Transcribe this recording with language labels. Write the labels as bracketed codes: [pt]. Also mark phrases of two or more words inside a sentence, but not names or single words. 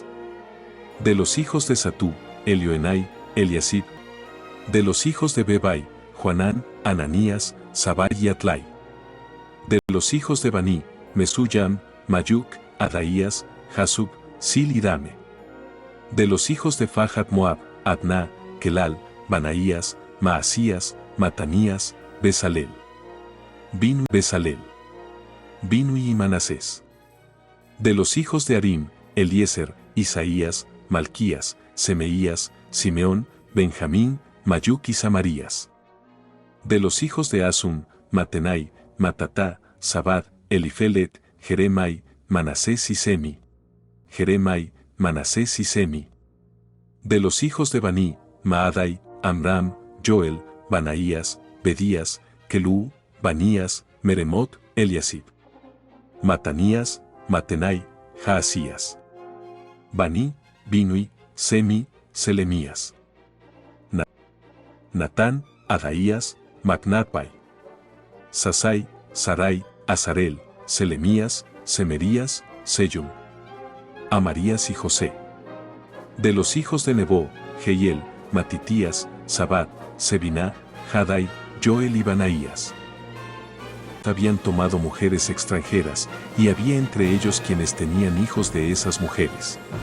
[es] De los hijos de Satú, Elioenai, Eliasib. De los hijos de Bebai, Juanán, Ananías, Sabai y Atlai. De los hijos de Baní, Mesuyam, Mayuk, Adaías, Jasub, Sil y Dame. De los hijos de Fahat Moab, Adná, Kelal, Banaías, Maasías, Matanías, Besalel. Binui y Manasés. De los hijos de Arim, Eliezer, Isaías, Malquías, Semeías, Simeón, Benjamín, Mayuk y Samarías. De los hijos de Asum, Matenai, Matatá, Sabad, Elifelet, Jeremai, Manasés y Semi. Manasés y Semi. De los hijos de Baní, Maadai, Amram, Joel, Banaías, Bedías, Kelú, Banías, Meremot, Eliasib. Matanías, Matenai, Jaasías. Baní, Binui, Semi, Selemías. Natán, Adaías, Macnatbai. Sasai, Sarai, Azarel, Selemías, Semerías, Seyum. Amarías y José. De los hijos de Nebo, Jehiel, Matitías, Sabad, Sebiná, Jadai, Joel y Banaías. Habían tomado mujeres extranjeras, y había entre ellos quienes tenían hijos de esas mujeres.